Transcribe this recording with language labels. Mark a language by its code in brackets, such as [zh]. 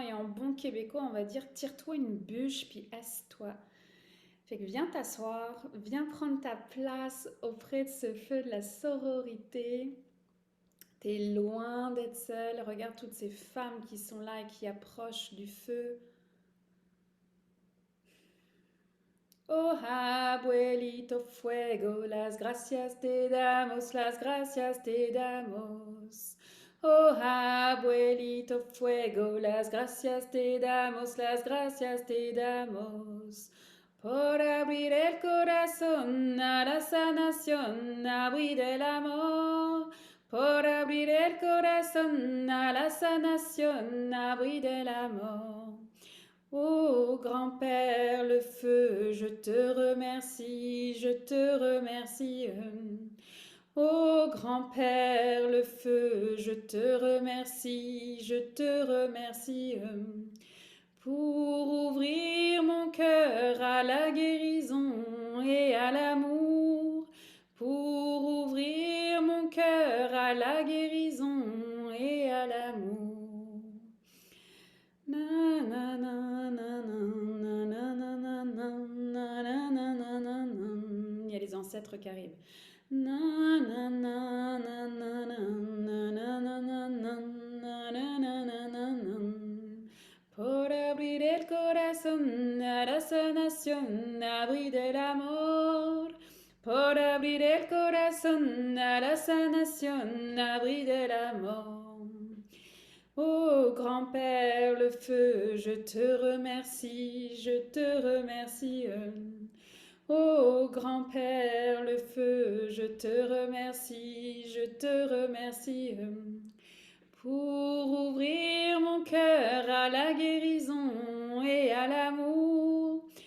[fr] Et en bon québécois, on va dire, tire-toi une bûche, puis assis-toi. Fait que viens t'asseoir, viens prendre ta place auprès de ce feu de la sororité. T'es loin d'être seule. Regarde toutes ces femmes qui sont là et qui approchent du feu. [es] Oh abuelito fuego, las gracias te damos, las gracias te damos. Oh abuelito fuego, las gracias te damos, las gracias te damos. Por abrir el corazón a la sanación, abrir el amor. Por abrir el corazón a la sanación, abrir el amor. [fr] Ô grand-père, le feu, je te remercie, je te remercie. Ô grand-père, le feu, je te remercie, je te remercie. Pour ouvrir mon cœur à la guérison et à l'amour. Pour ouvrir mon cœur à la guérison et à l'amour. Na, na, na, na, na, na, na, na, na, na, na, na, na, na, na. Il y a les ancêtres qui arrivent. Na, na, na, na, na, na, na, na, na, na, na, na, na, na, na, na. [es] Por abrir el corazón a la sanación, abrir el amor. Por abrir el corazón a la sanación, abrir el amor. [fr] Ô grand-père, le feu, je te remercie, je te remercie. Ô grand-père, le feu, je te remercie, je te remercie. Pour ouvrir mon cœur à la guérison et à l'amour.